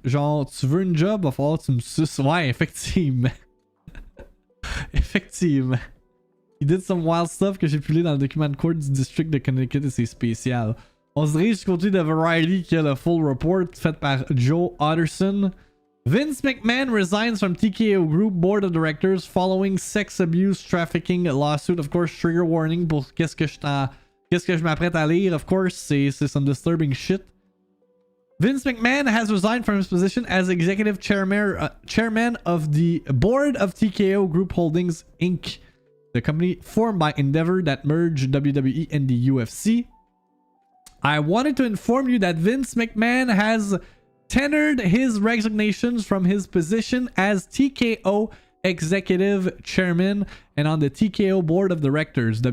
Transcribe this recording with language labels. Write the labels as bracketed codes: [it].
[fr] Genre, tu veux une job, va falloir que tu me suces. Ouais, effectivement. Effectivement. [en] He did some wild stuff [fr] que j'ai pu lire dans le document de court du district de Connecticut et c'est spécial. On se dirige du côté de Variety qui a le full report fait par Joe Otterson. [en] Vince McMahon resigns from TKO Group Board of Directors following sex abuse trafficking lawsuit. Of course, [fr] trigger warning pour qu'est-ce que je m'apprête à lire. [en] Of course, c'est some disturbing shit. Vince McMahon has resigned from his position as executive chairman of the board of TKO Group Holdings Inc., the company formed by Endeavor that merged WWE and the UFC. I wanted to inform you that Vince McMahon has tendered his resignations from his position as TKO executive chairman and on the TKO board of directors.